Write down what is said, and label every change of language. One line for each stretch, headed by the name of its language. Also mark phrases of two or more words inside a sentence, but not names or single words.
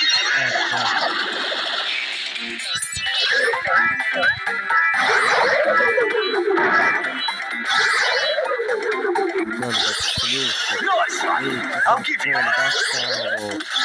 Bosnian: Znam da ću vidjeti.
English: Nice one.
Bosnian: Vidite
English: I'll give you on that.
Bosnian: baca ovo.